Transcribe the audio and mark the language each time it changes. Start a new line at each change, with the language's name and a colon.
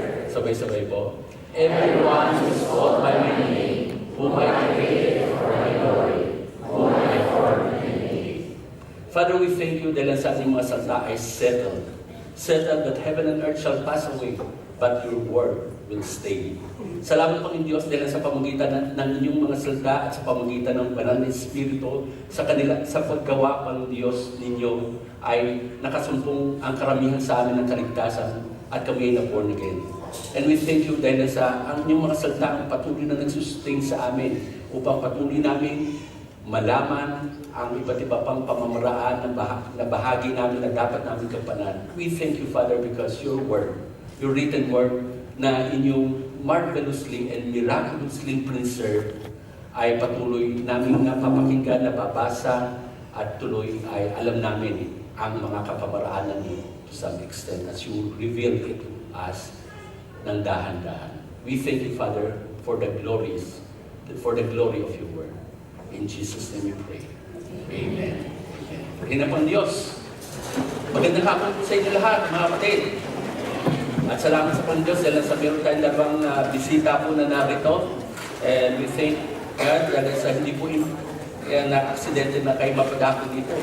Filipino: Sabay-sabay po.
English: Everyone who is called by my name, whom I created for my glory, whom I formed and made. Father, we thank you
Filipino: dahil sa ating mga salita ay settled.
English: Settled that heaven and earth shall pass away, but your word will stay.
Filipino: Salamat Panginoon Diyos dahil sa pamagitan ng inyong mga salita at sa pamagitan ng banal na Espiritu sa paggawa Panginoon Diyos ninyo ay nakasumpong ang karamihan sa amin ng kaligtasan at kami ay na-born again.
English: And we thank you
Filipino: dahil sa ang inyong mga salita ang patuloy na nagsustain sa amin upang patuloy namin malaman ang iba't iba pang pamamaraan na bahagi namin na dapat namin kapanan.
English: We thank you, Father, because your word, your written word na inyong marvelously and miraculously preserved
Filipino: ay patuloy namin napapakinggan, nababasa at tuloy ay alam namin ang mga
English: kapamaraanan niyo to some extent as you reveal it to us
Filipino: ng dahan-dahan.
English: We thank you, Father, for the glory of your word. In Jesus' name we pray. Amen.
Filipino: Purihin ang Diyos. Magandang hapon po sa inyo lahat, mga kapatid. At salamat sa Panginoon dahil sa meron tayong labang bisita po na narito.
English: And we thank God
Filipino: dahil sa hindi po na-aksidente na kayo mapadako dito.